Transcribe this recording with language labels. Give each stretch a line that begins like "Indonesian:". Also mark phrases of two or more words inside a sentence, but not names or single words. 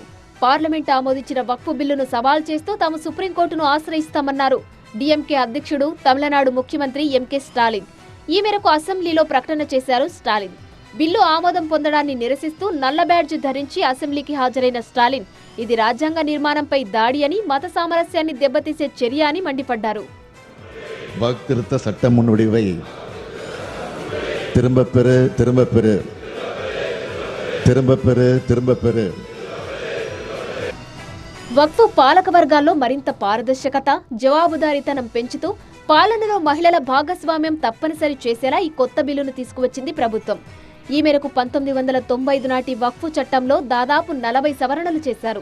Telugu: పార్లమెంట్ ఆమోదించిన వక్ఫ్ బిల్లును సవాల్ చేస్తూ తాము సుప్రీంకోర్టును ఆశ్రయిస్తామన్నారు డీఎంకే అధ్యక్షుడు, తమిళనాడు ముఖ్యమంత్రి ఎంకే స్టాలిన్. ఈ మేరకు అసెంబ్లీలో ప్రకటన చేశారు స్టాలిన్. బిల్లు ఆమోదం పొందడాన్ని నిరసిస్తూ నల్ల బ్యాడ్జ్ ధరించి అసెంబ్లీకి హాజరైన స్టాలిన్, ఇది రాజ్యాంగ నిర్మాణంపై దాడి అని, మత సామరస్యాన్ని దెబ్బతీసే చర్య అని మండిపడ్డారు.
Tamil: வக்ஃப் திருத்த சட்ட முன்வடிவை திரும்ப பெறு திரும்ப பெறு திரும்ப பெறு திரும்ப பெறு.
Telugu: వక్ఫ్ పాలక వర్గాల్లో మరింత పారదర్శకత, జవాబుదారీతనం పెంచుతూ పాలనలో మహిళల భాగస్వామ్యం తప్పనిసరి చేసేలా ఈ కొత్త బిల్లును తీసుకువచ్చింది ప్రభుత్వం. ఈ మేరకు 1995 నాటి వక్ఫ్ చట్టంలో దాదాపు 40 సవరణలు చేశారు.